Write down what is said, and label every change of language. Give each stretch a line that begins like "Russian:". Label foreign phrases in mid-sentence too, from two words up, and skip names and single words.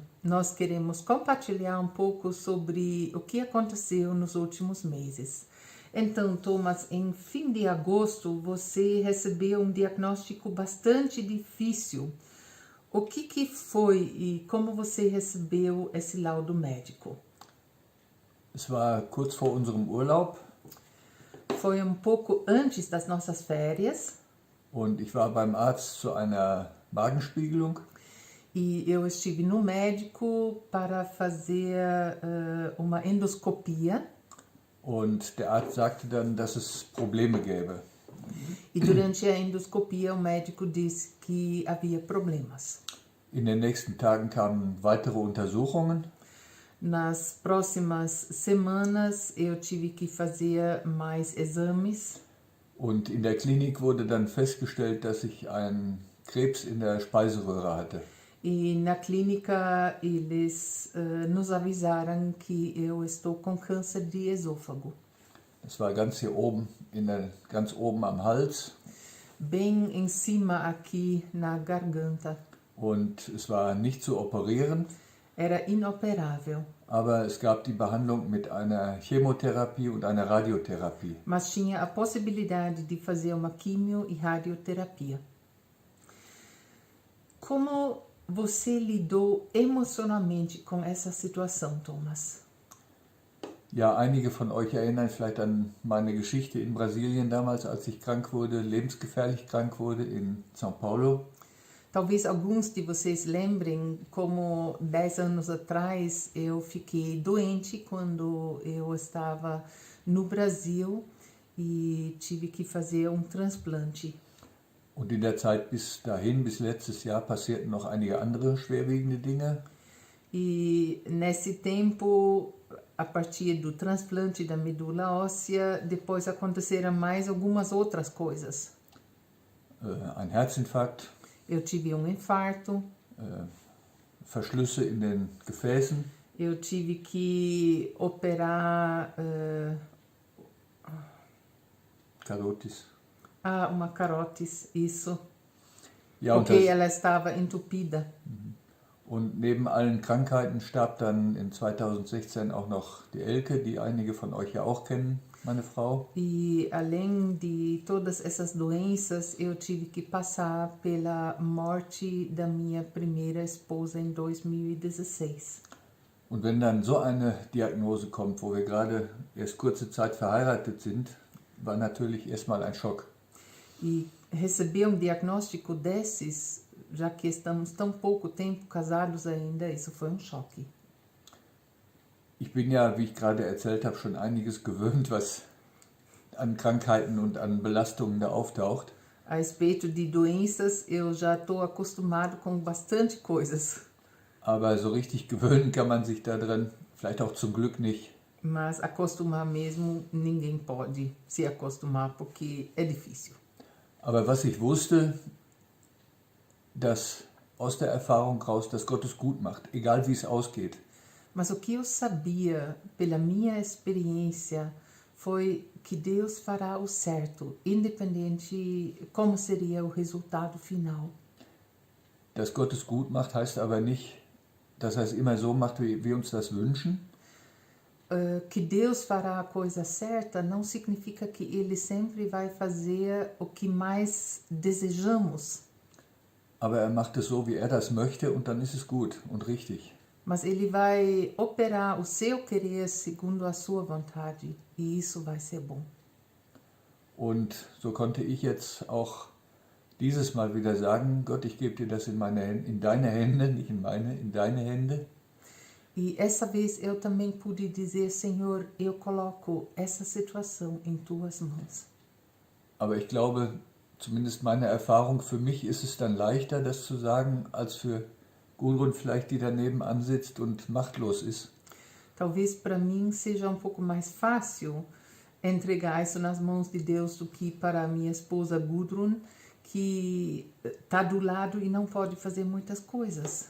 Portuguese: Nós queremos compartilhar um pouco sobre o que aconteceu nos últimos meses. Então, Thomas, em fim de agosto, você recebeu um diagnóstico bastante difícil. O que foi e como você recebeu esse laudo médico?
German: Es war kurz vor unserem Urlaub
Portuguese: Foi um pouco antes das nossas férias
German: und ich war beim Arzt zu einer Magenspiegelung
Portuguese: e eu estive no médico para fazer uma endoscopia
German: und der Arzt sagte dann, dass es Probleme gäbe.
Portuguese: e durante a endoscopia o médico disse que havia problemas.
German: In den nächsten Tagen kamen weitere Untersuchungen
Portuguese: Nas próximas semanas eu tive que fazer mais exames
German: und in der Klinik wurde dann festgestellt, dass ich einen Krebs in der Speiseröhre hatte.
Portuguese: e na clínica eles nos avisaram que eu estou com câncer de esôfago.
German: Es war ganz hier oben, ganz oben am Hals
Portuguese: Bem em cima aqui na garganta.
German: und es war nicht zu operieren,
Portuguese: Era inoperável,
German: aber es gab die Behandlung mit einer Chemotherapie und einer Radiotherapie.
Portuguese: mas tinha a possibilidade de fazer uma quimio e radioterapia. Como você lidou emocionalmente com essa situação, Thomas?
German: Ja, einige von euch erinnern vielleicht an meine Geschichte in Brasilien damals, als ich krank wurde, lebensgefährlich krank wurde in São Paulo.
Portuguese: Talvez alguns de vocês lembrem como 10 anos atrás eu fiquei doente quando eu estava no Brasil e tive que fazer um transplante.
German: Und in der Zeit bis dahin, bis letztes Jahr, passierten noch einige andere schwerwiegende Dinge.
Portuguese: E nesse tempo, a partir do transplante da medula óssea, depois aconteceram mais algumas outras coisas.
German: Ein Herzinfarkt,
Portuguese: Eu tive um infarto,
German: Verschlüsse in den Gefäßen,
Portuguese: eu tive que operar
German: Karotis.
Portuguese: uma carótis, isso,
German: Ja, und,
Portuguese: porque ela estava entupida.
German: und neben allen Krankheiten starb dann in 2016 auch noch die Elke, die einige von euch ja auch kennen, meine Frau.
Portuguese: E além de todas essas doenças, eu tive que passar pela morte da minha primeira esposa em 2016.
German: Und wenn dann so eine Diagnose kommt, wo wir gerade erst kurze Zeit verheiratet sind, war natürlich erstmal ein Schock.
Portuguese: E receber diagnóstico desses, já que estamos tão pouco tempo casados ainda, isso foi choque.
German: Ich bin ja, wie ich gerade erzählt habe, schon einiges gewöhnt, was an Krankheiten und an Belastungen da auftaucht.
Portuguese: A respeito de doenças, eu já estou acostumado com bastante coisas,
German: Aber so richtig gewöhnen kann man sich da dran, vielleicht auch zum Glück nicht.
Portuguese: mas acostumar mesmo, ninguém pode se acostumar porque é difícil.
German: Aber was ich wusste, dass aus der Erfahrung raus, dass Gott es gut macht, egal wie es ausgeht.
Portuguese: Mas o que eu sabia, pela minha experiência, foi que Deus fará o certo, independente como seria o resultado final.
German: Dass Gott es gut macht, heißt aber nicht, dass er es immer so macht, wie wir uns das wünschen.
Portuguese: Que Deus fará a coisa certa não significa que Ele sempre vai fazer o que mais desejamos,
German: Aber er macht es so, wie er das möchte, und dann ist es gut und richtig.
Portuguese: Mas Ele vai operar o seu querer segundo a sua vontade. E isso vai ser bom.
German: Und so konnte ich jetzt auch dieses Mal wieder sagen, Gott, ich gebe dir das in deine Hände, nicht in meine, in deine Hände.
Portuguese: E essa vez eu também pude dizer, Senhor, eu coloco essa situação em tuas mãos.
German: Aber ich glaube, zumindest meine Erfahrung, für mich ist es dann leichter, das zu sagen, als für Gudrun vielleicht, die daneben ansitzt und machtlos ist.
Portuguese: Talvez para mim seja pouco mais fácil entregar isso nas mãos de Deus do que para a minha esposa Gudrun, que está do lado e não pode fazer muitas coisas.